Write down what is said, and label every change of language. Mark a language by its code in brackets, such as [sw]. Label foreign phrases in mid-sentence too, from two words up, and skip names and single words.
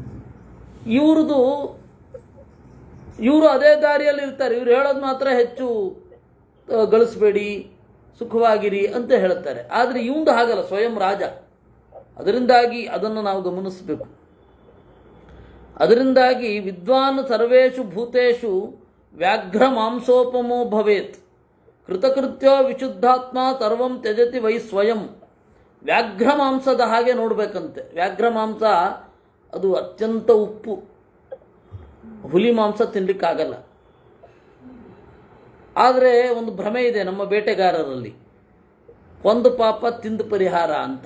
[kn] ಇವರು ಅದೇ ದಾರಿಯಲ್ಲಿ ಇರ್ತಾರೆ. ಇವ್ರು ಹೇಳೋದು ಮಾತ್ರ ಹೆಚ್ಚು ಗಳಿಸಬೇಡಿ, ಸುಖವಾಗಿರಿ ಅಂತ ಹೇಳ್ತಾರೆ. ಆದರೆ ಇವಂದು ಹಾಗಲ್ಲ, ಸ್ವಯಂ ರಾಜ. ಅದರಿಂದಾಗಿ ಅದನ್ನು ನಾವು ಗಮನಿಸಬೇಕು. [sa] ಅದರಿಂದಾಗಿ ವಿದ್ವಾನ್ ಸರ್ವೇಷು ಭೂತೇಷು ವ್ಯಾಘ್ರ ಮಾಂಸೋಪಮೋ ಭವೇತ್. ಕೃತಕೃತ್ಯೋ ವಿಶುದ್ಧಾತ್ಮ ಸರ್ವಂ ತ್ಯಜತಿ ವೈ ಸ್ವಯಂ. [kn] ವ್ಯಾಘ್ರ ಮಾಂಸದ ಹಾಗೆ ನೋಡಬೇಕಂತೆ. ವ್ಯಾಘ್ರ ಮಾಂಸ ಅದು ಅತ್ಯಂತ ಉಪ್ಪು. ಹುಲಿ ಮಾಂಸ ತಿನ್ನಲಿಕ್ಕಾಗಲ್ಲ. ಆದರೆ ಒಂದು ಭ್ರಮೆ ಇದೆ ನಮ್ಮ ಬೇಟೆಗಾರರಲ್ಲಿ. ಕೊಂದು ಪಾಪ ತಿಂದು ಪರಿಹಾರ ಅಂತ.